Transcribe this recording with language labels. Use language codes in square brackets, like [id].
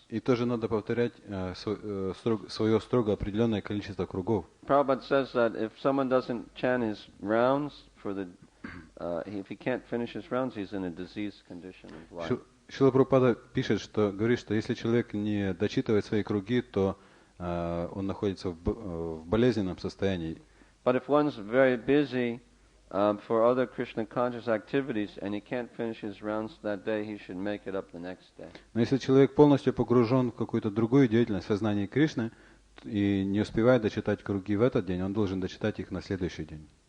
[ru] И тоже надо повторять свое строго определенное количество кругов. [en] Prabhupada says that if someone doesn't chant his rounds if he can't finish his rounds, he's in a diseased condition of life. [ru] Шрила Прабхупада говорит, что если человек не дочитывает свои круги, то он находится в болезненном состоянии. [en] But if one's very busy for other Krishna conscious activities and he can't finish his rounds that day, he should make it up the next day. [ru] Но если человек полностью погружен в какую-то другую деятельность в сознании Кришны и не успевает дочитать круги в этот день, он должен дочитать их на следующий день.